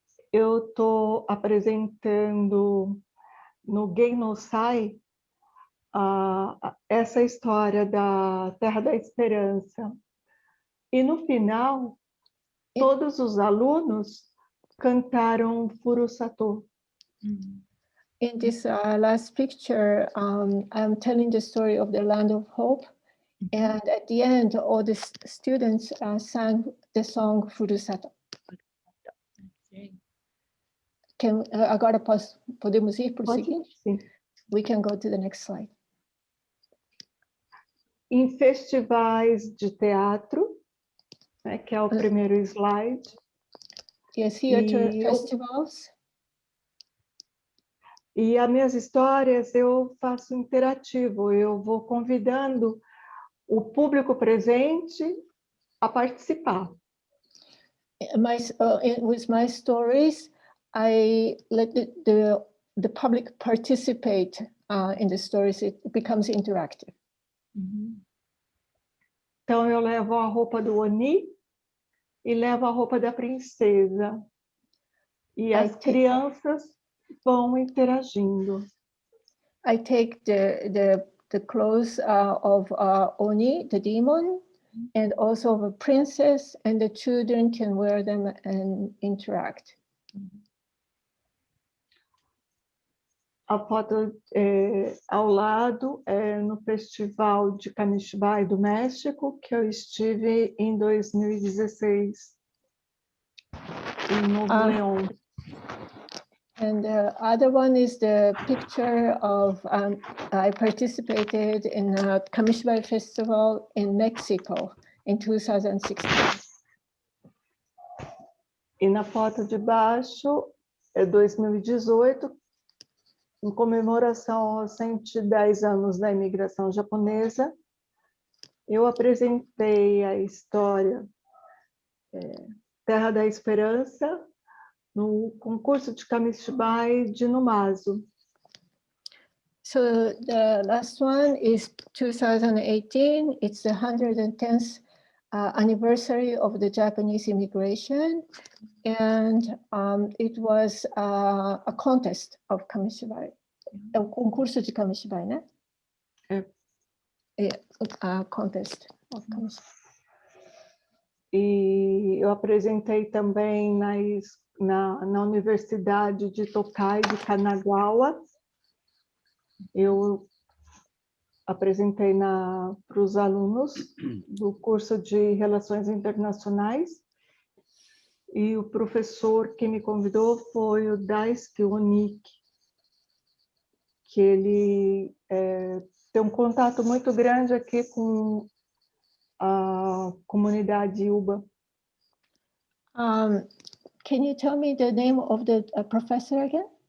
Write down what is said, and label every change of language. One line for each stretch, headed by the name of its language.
Portuguese: Eu estou apresentando no Gay No Sai essa história da Terra da Esperança. E no final, todos os alunos cantaram Furusato.
English: In this last picture, I'm telling the story of the Land of Hope. And at the end, all the students sang the song Furusato. Okay.
Portuguese: Agora podemos ir para o Pode? seguinte? Sim.
English: We can go to the next slide.
Portuguese: Em festivais de teatro, né, que é o primeiro slide.
English: Yes, theater
Portuguese: E
English: festivals.
Portuguese: E as minhas histórias eu faço interativo, eu vou convidando o público presente a participar.
English: With my stories, I let the public participate in the stories. It becomes interactive.
Portuguese: Então eu levo a roupa do Oni e levo a roupa da princesa. E as crianças vão interagindo.
English: I take the clothes of Oni, the demon, and also of a princess, and the children can wear them and interact.
Portuguese: A foto ao lado no Festival de Kamishibai do México, que eu estive em 2016, em Novo León.
English: And the other one is the picture of, I participated in a Kamishibai festival in Mexico in 2016.
Portuguese: E na foto de baixo é 2018, em comemoração aos 110 anos da imigração japonesa. Eu apresentei a história Terra da Esperança no concurso de Kamishibai de Numazu.
English: So the last one is 2018. It's the 110th anniversary of the Japanese immigration. And it was a contest of Kamishibai, a
Portuguese: concurso de Kamishibai, né?
English: A contest of Kamishibai.
Portuguese: E eu apresentei também na Universidade de Tokai de Kanagawa. Eu apresentei para os alunos do curso de Relações Internacionais. E o professor que me convidou foi o Daisuke Oniki, que ele tem um contato muito grande aqui com a comunidade Uba.
English: Can you tell me the name of the professor again?